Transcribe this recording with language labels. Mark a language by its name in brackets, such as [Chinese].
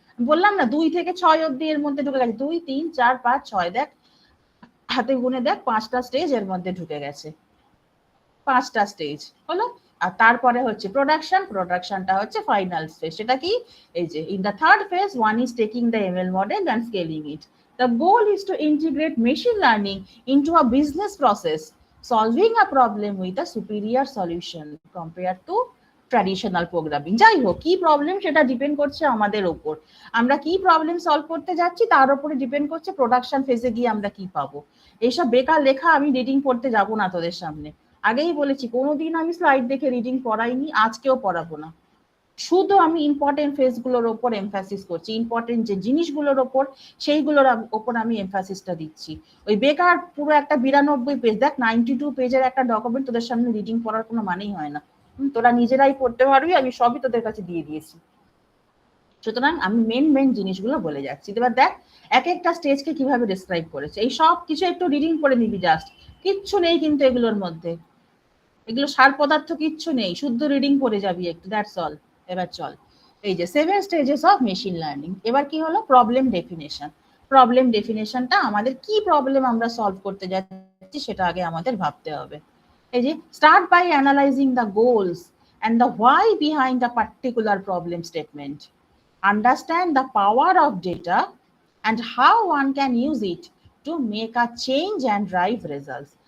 [Bangla] বললাম না 2 থেকে 6 অবধি এর মধ্যে ঢুকে গেছে, 2 3 4 5 6, দেখ হাতে গুনে দেখ 5টা স্টেজ এর মধ্যে ঢুকে গেছে, 5টা স্টেজ হলো। আর তারপরে হচ্ছে প্রোডাকশন, প্রোডাকশনটা হচ্ছে ফাইনাল স্টেজ। সেটা কি? এই যে [English] In the third phase, one is taking the ML model and scaling it. The goal is to integrate machine learning into a business process, solving a problem with a superior solution compared to traditional programming. [Bangla] যাই হোক, কি problem সেটা depend করছে আমাদের ওপর, আমরা কি problem solve করতে যাচ্ছি তার উপরে ডিপেন্ড করছে প্রোডাকশন ফেজে গিয়ে আমরা কি পাবো। এইসব বেকার লেখা আমি রিডিং পড়তে যাব না তোদের সামনে, আগেই বলেছি কোনোদিন আমি স্লাইড দেখে রিডিং পড়াইনি, আজকেও পড়াবো না। শুধু আমি ইম্পর্টেন্ট ফেজগুলোর ওপর এমফাসিস করছি, ইম্পর্টেন্ট যে জিনিসগুলোর ওপর সেইগুলোর ওপর আমি এমফাসিসটা দিচ্ছি। ওই বেকার পুরো একটা 92 পেজ, দেখ 92 পেজের একটা ডকুমেন্ট তোদের সামনে রিডিং পড়ার কোনো মানেই হয় না। তোরা নিজেরাই পড়তে পারবি, আমি সবই তোদের কাছে দিয়ে দিয়েছি। সুতরাং আমি মেন জিনিসগুলো বলে যাচ্ছি। এবার দেখ এক একটা স্টেজকে কিভাবে ডেসক্রাইব করেছে, এই সব কিছু একটু রিডিং করে নিবি জাস্ট, কিচ্ছু নেই কিন্তু এগুলোর মধ্যে, এগুলো সার পদার্থ কিচ্ছু নেই, শুদ্ধ রিডিং পড়ে যাবি একটু, দ্যাটস অল। এবার চল, এই যে 7 stages অফ মেশিন লার্নিং। এবার কি হলো? Problem definition. প্রবলেম ডেফিনেশনটা আমাদের কি প্রবলেম আমরা সলভ করতে যাচ্ছি সেটা আগে আমাদের ভাবতে হবে। এই যে [English] Start by analysing the goals and the why behind a particular problem statement. Understand the power of data and how one can use it to make a change and drive results.